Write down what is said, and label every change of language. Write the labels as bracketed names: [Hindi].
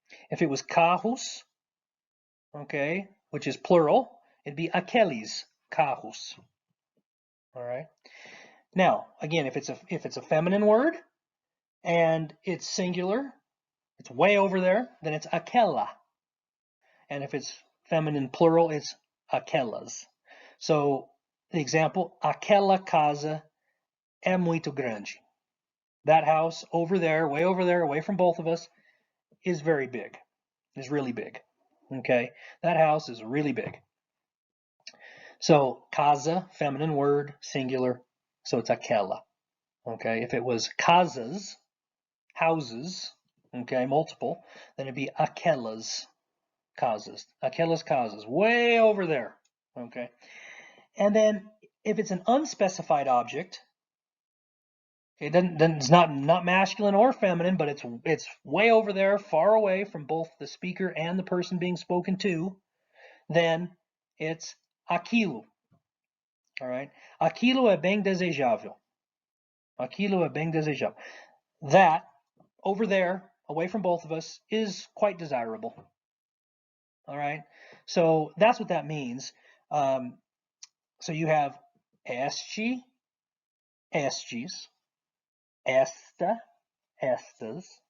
[English] If it was carros, okay, which is plural, it'd be [Portuguese] aqueles carros. [English] All right. Now, again, if it's a feminine word and it's singular, it's way over there, then it's aquela. And if it's feminine plural, it's aquelas. So the example, [Portuguese] aquela casa é muito grande. [English] That house over there, away from both of us, is very big. Is really big. Okay, that house is really big. So casa, feminine word, singular, so it's aquela. Okay, if it was casas, houses, okay, multiple, then it'd be [Portuguese] aquelas casas. Aquelas casas, [English] way over there. Okay, and then if it's an unspecified object, it's not masculine or feminine, but it's way over there, far away from both the speaker and the person being spoken to, then it's aquilo. All right, [Portuguese] aquilo é bem desejável. Aquilo é bem desejável. [English] That over there, away from both of us, is quite desirable. All right, so that's what that means. So you have este, estes, esta, estas.